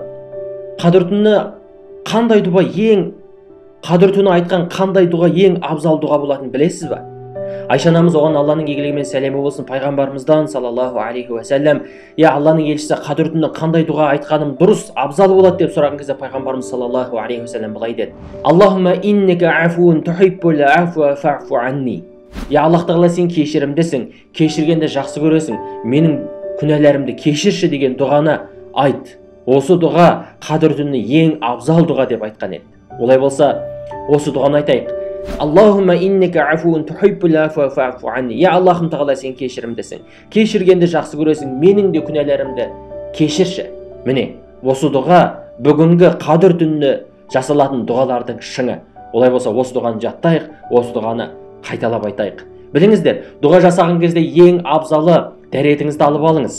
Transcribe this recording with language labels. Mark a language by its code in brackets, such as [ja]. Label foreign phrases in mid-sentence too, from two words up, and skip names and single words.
[kk] Қадір түні айтқан қандай дұға ең абзал дұға болатынын білесіз ба? Айша анамыз оған Алланың игілігімен сәлемі болсын пайғамбарымыздан [ar] صلى الله عليه وسلم: [kk] "Я Алланың елшісі, қадір түні қандай дұға айтқаным дұрыс, абзал болады?" деп сұраған кезде пайғамбарымыз [ar] صلى الله عليه وسلم [kk] былай деді: [ar] "اللهم إنك عفو تحب العفو فاعف عني." [kk] Я Аллах Тағала, сен кешірімдісің, кешіргенді жақсы көресің, менің күнәларымды кешірші деген дұғаны айт. Осы дұға қадір түні ең абзал дұға деп айтқан еді. Олай болса, осы дұғаны айтайық. [ar] اللهم إنك عفو تحب العفو فاعف عني. [kk] Я Аллахым Тағала, сен кешірімдісің, кешіргенді жақсы көресің, менің де күнәларымды кешірші. Міне, осы дұға бүгінгі қадір түніне жасалатын дұғалардың шыңы. Олай болса, осы дұғаны жаттайық, осы дұғаны қайталап айтайық. Біліңіздер, дұға жасаған кезде ең абзалы дәретіңізді алып алыңыз.